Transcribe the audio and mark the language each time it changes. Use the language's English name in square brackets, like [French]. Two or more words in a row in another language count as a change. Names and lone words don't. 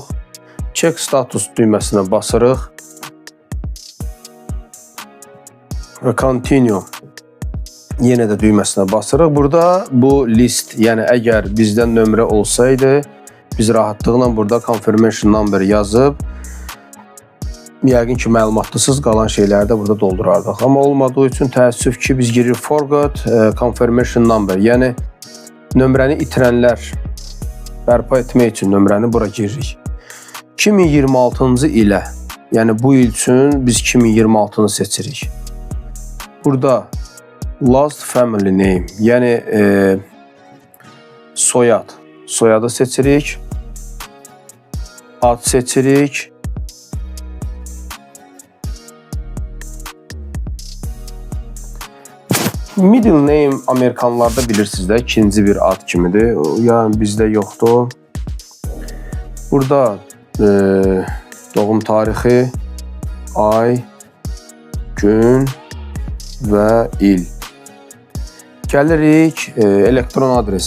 [English] Check status [Azerbaijani] düyməsinə basırıq və continue yenə də düyməsinə basırıq. Burada bu list, yəni əgər bizdən nömrə olsaydı, biz rahatlıqla burada [English] confirmation number [Azerbaijani] yazıb, yəqin ki, məlumatlısız qalan şeyləri də burada doldurardıq. Amma olmadığı üçün təəssüf ki, biz giririk [English] forgot confirmation number, [Azerbaijani] yəni nömrəni itirənlər bərpa etmək üçün nömrəni bura giririk. 2026-cı ilə, yəni bu il üçün biz 2026-nı seçirik. Burada [English] last family name, [Azerbaijani] yəni soyadı seçirik, ad seçirik, [English] middle name [Azerbaijani] Amerikanlarda bilirsiniz də ikinci bir ad kimidir, yəni bizdə yoxdur. Burada doğum tarixi, ay, gün və il. Gəlirik elektron adresi.